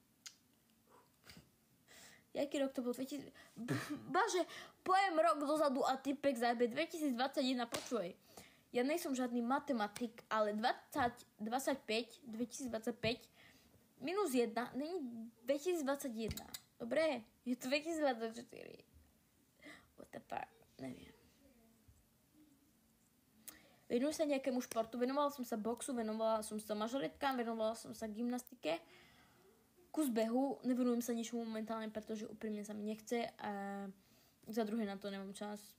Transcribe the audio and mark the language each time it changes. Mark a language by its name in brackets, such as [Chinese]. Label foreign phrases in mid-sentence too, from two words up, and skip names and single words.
[Slovak] Jaký rok to bol? 2000... Bože, pojem rok dozadu a typek zajebe 2021, počuj. Ja nejsom žiadny matematik, ale 2025 minus 1 není 2021. Dobre? Je to 2024. [English] What the fuck? [Slovak] Neviem. Venujem sa nejakému športu, venovala som sa boxu, venovala som sa mažoretkám, venovala som sa gymnastike, kus behu, nevenujem sa ničomu momentálne, pretože úprimne sa mi nechce a za druhé na to nemám čas.